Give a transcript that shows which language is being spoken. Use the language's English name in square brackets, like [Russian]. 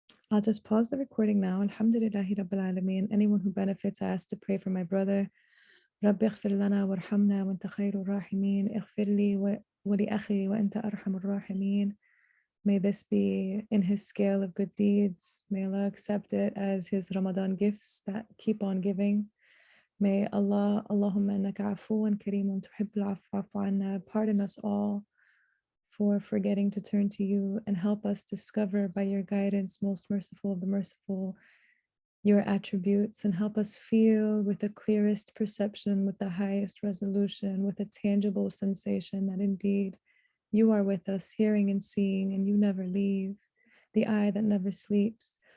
[English] I'll just pause the recording now. Alhamdulillahi Rabbil Alameen. Anyone who benefits, I ask to pray for my brother. [Arabic] رب اغفر لنا وارحمنا وانت خير الراحمين اغفر لي ولأخي وانت أرحم الراحمين. [English] May this be in his scale of good deeds. May Allah accept it as his Ramadan gifts that keep on giving. May Allah, [Arabic] Allahumma innaka afuwan kareemun tuhibbul afwa fa'fu anna, [English] pardon us all for forgetting to turn to you and help us discover by your guidance, most merciful of the merciful, your attributes, and help us feel with the clearest perception, with the highest resolution, with a tangible sensation that indeed you are with us, hearing and seeing, and you never leave, the eye that never sleeps.